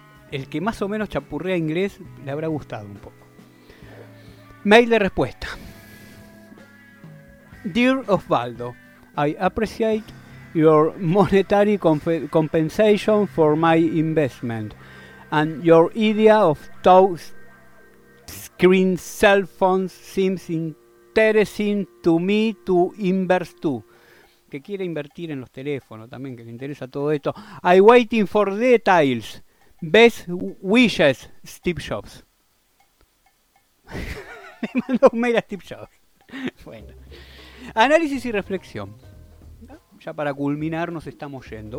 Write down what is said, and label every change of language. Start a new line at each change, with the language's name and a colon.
Spanish: El que más o menos chapurrea inglés le habrá gustado un poco. Mail de respuesta.
English: Dear Osvaldo, I appreciate your monetary compensation for my investment. And your idea of touchscreen cell phones seems interesting to me to invest too.
Spanish: Que quiere invertir en los teléfonos también, que le interesa todo esto.
English: I waiting for details. Best wishes, Steve Jobs.
Spanish: Me mandó un mail a Steve Jobs. Bueno. Análisis y reflexión. Ya para culminar nos estamos yendo.